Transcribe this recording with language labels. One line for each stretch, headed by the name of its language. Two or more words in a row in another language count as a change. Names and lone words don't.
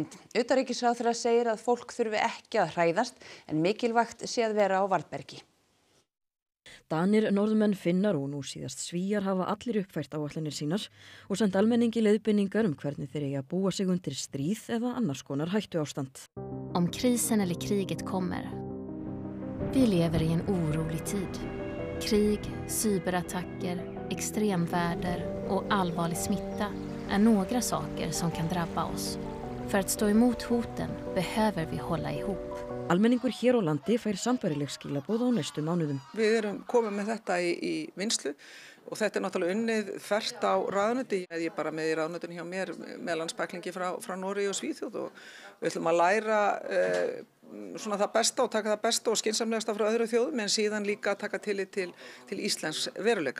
Icelandic: Utanríkisráðherra segir að fólk þurfi ekki að hræðast en mikilvægt sé að vera á varðbergi. Danir, Norðmenn, Finnar og nú síðast Svíar hafa allir uppfært áætlanir sínar og sent almenningi leiðbeiningar hvernig þeir eiga að búa sig undir stríð eða annars konar hættuástand.
Swedish: Om krisen eller kriget kommer. Vi lever i en orolig tid. Krig, cyberattacker, extremväder och allvarlig smitta är några saker som kan drabba oss. För att stå emot hoten behöver vi hålla ihop.
Icelandic: Almenningur hér á landi fær sambærileg skilaboð á næstu mánuðum. Við erum komið með þetta í vinslu og þetta er náttúrulega unnið þvert á ráðuneyti. Ég er bara með í ráðuneytinu hjá mér með landsbæklingi frá Noregi og Svíþjóð og við ætlum að læra svona það besta og taka það besta og skynsamlegasta frá öðru þjóðum en síðan líka taka tillit til íslensks veruleika.